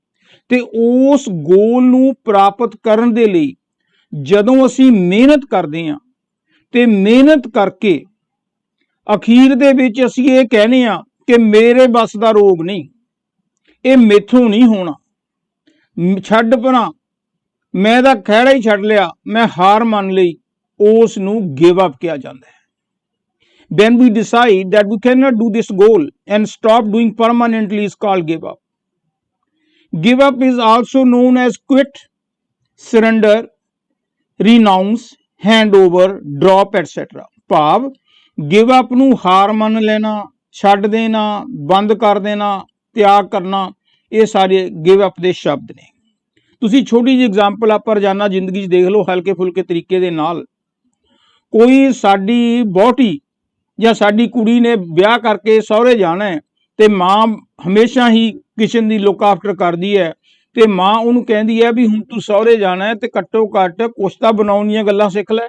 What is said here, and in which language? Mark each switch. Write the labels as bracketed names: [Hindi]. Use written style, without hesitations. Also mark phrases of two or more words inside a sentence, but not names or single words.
[Punjabi] ਤੇ ਉਸ ਗੋਲ ਨੂੰ ਪ੍ਰਾਪਤ ਕਰਨ ਦੇ ਲਈ ਜਦੋਂ ਅਸੀਂ ਮਿਹਨਤ ਕਰਦੇ ਹਾਂ, ਤੇ ਮਿਹਨਤ ਕਰਕੇ ਅਖੀਰ ਦੇ ਵਿੱਚ ਅਸੀਂ ਇਹ ਕਹਿੰਦੇ ਹਾਂ ਕਿ ਮੇਰੇ ਬਸ ਦਾ ਰੋਗ ਨਹੀਂ, ਇਹ ਮੈਥੋਂ ਨਹੀਂ ਹੋਣਾ, ਛੱਡ ਪਰਾਂ, ਮੈਂ ਤਾਂ ਖਹਿੜਾ ਹੀ ਛੱਡ ਲਿਆ, ਮੈਂ ਹਾਰ ਮੰਨ ਲਈ, ਉਸ ਨੂੰ [English] give up [Punjabi] ਕਿਹਾ ਜਾਂਦਾ ਹੈ। [English] When we decide that we cannot do this goal and stop doing permanently is called give up. Give up is also known as quit, surrender, renounce, hand over, drop, etc. [Punjabi] ਭਾਵ [English] give up [Punjabi] ਨੂੰ ਹਾਰ ਮੰਨ ਲੈਣਾ, ਛੱਡ ਦੇਣਾ, ਬੰਦ ਕਰ ਦੇਣਾ, ਤਿਆਗ ਕਰਨਾ, ਇਹ ਸਾਰੇ [English] give up [Punjabi] ਦੇ ਸ਼ਬਦ ਨੇ। ਤੁਸੀਂ ਛੋਟੀ ਜਿਹੀ ਐਗਜ਼ਾਮਪਲ ਆਪਾਂ ਰੋਜ਼ਾਨਾ ਜ਼ਿੰਦਗੀ 'ਚ ਦੇਖ ਲਓ, ਹਲਕੇ ਫੁਲਕੇ ਤਰੀਕੇ ਦੇ ਨਾਲ। ਕੋਈ ਸਾਡੀ ਵਹੁਟੀ ਜਾਂ ਸਾਡੀ ਕੁੜੀ ਨੇ ਵਿਆਹ ਕਰਕੇ ਸਹੁਰੇ ਜਾਣਾ ਹੈ, ਤੇ ਮਾਂ ਹਮੇਸ਼ਾ ਹੀ ਕਿਚਨ ਦੀ [English] look after [Punjabi] ਕਰਦੀ ਹੈ, ਤੇ ਮਾਂ ਉਹਨੂੰ ਕਹਿੰਦੀ ਹੈ ਵੀ ਹੁਣ ਤੂੰ ਸਹੁਰੇ ਜਾਣਾ ਹੈ ਤੇ ਘੱਟੋ ਘੱਟ ਕੁਛ ਤਾਂ ਬਣਾਉਣ ਦੀਆਂ ਗੱਲਾਂ ਸਿੱਖ ਲੈ।